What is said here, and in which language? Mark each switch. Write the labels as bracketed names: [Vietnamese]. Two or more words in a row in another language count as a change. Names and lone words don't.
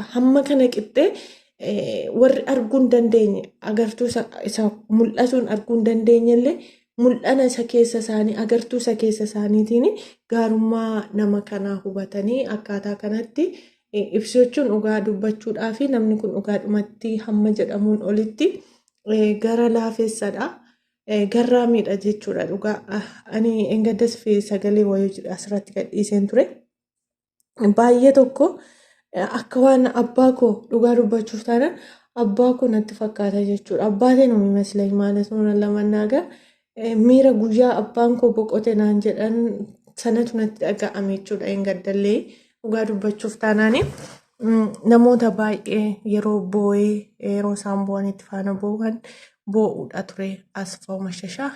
[Oromo] Hamma kana qixxee warri arguu hin dandeenye agartuu isa mul'atuun arguu hin dandeenyellee mul'ana isa keessa isaanii agartuu isa keessa isaaniitiin gaarummaa nama kanaa hubatanii akkaataa kanatti ibsachuun dhugaa dubbachuudhaa fi namni kun dhugaadhumatti hamma jedhamuun olitti gara laafessadha. Garraamiidha jechuudha dhugaa. Ani engaddas fi sagalee wayii asirratti gadhiiseen ture. Baay'ee tokko akka waan abbaa koo dhugaa dubbachuuf taanaan abbaa koo natti fakkaata jechuudha. Abbaatii nama mislay [Amharic] ማለት ነው ለመናገር [Oromo] miira guyyaa abbaan koo boqote naan jedhan sanatu natti dhaga'ame jechuudha. Engaddallee dhugaa dubbachuuf taanaani namoota baay'ee yeroo boo'ee yeroo isaan boo'anitti faana boo'an boo'uudha ture Asfaw Mashashaa.